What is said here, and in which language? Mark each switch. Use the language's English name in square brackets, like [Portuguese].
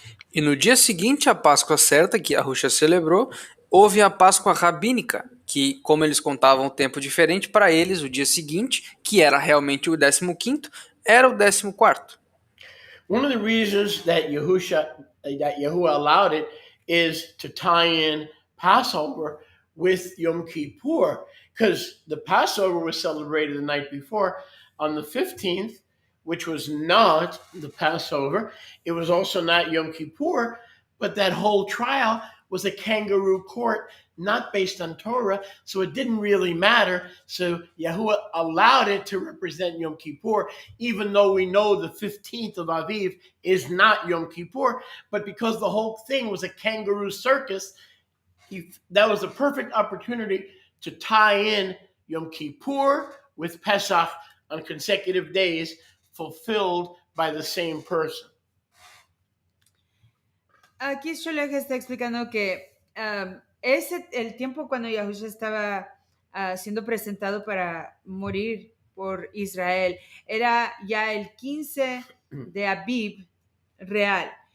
[Portuguese] E no dia seguinte à Páscoa certa, que Yahusha celebrou, houve a Páscoa rabínica, que, como eles contavam um tempo diferente, para eles o dia seguinte, que era realmente o 15º, era o 14º. [English] One of the reasons that Yahuwah allowed it is to tie in Passover with Yom Kippur, because the Passover was celebrated the night before on the 15th, which was not the Passover. It was also not Yom Kippur, but that whole trial was a kangaroo court, not based on Torah, so it didn't really matter. So Yahuwah allowed it to represent Yom Kippur, even though we know the 15th of Aviv is not Yom Kippur, but because the whole thing was a kangaroo circus, that was a perfect opportunity to tie in Yom Kippur with Pesach on consecutive days, fulfilled by the same person. [Spanish] Aquí Sholech está explicando que el tiempo cuando Yahushua estaba siendo presentado para morir por Israel era ya el 15 de Aviv real.